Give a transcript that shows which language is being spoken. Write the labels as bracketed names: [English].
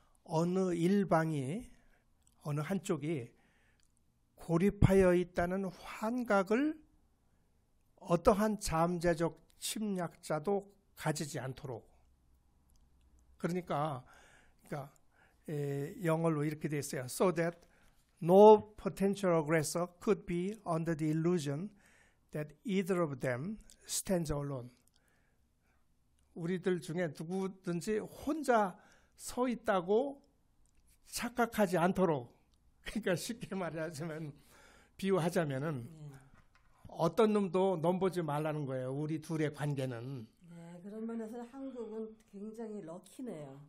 [Korean] 어느 일방이 어느 한쪽이 고립하여 있다는 환각을 어떠한 잠재적 침략자도 가지지 않도록. 그러니까 영어로 이렇게 돼 있어요. [English] So that no potential aggressor could be under the illusion that either of them stands alone. [Korean] 우리들 중에 누구든지 혼자 서 있다고 착각하지 않도록. 그러니까 쉽게 말하자면 비유하자면은 어떤 놈도 넘보지 말라는 거예요. 우리 둘의 관계는. 네, 그런 면에서 한국은 굉장히 럭키네요.